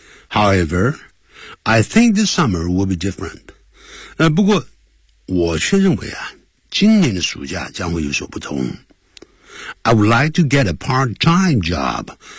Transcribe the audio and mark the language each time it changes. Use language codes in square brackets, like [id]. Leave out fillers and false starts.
[en] However, I think this summer will be different. [zh] 不过我却认为啊，今年的暑假将会有所不同。 [en] I would like to get a part-time job.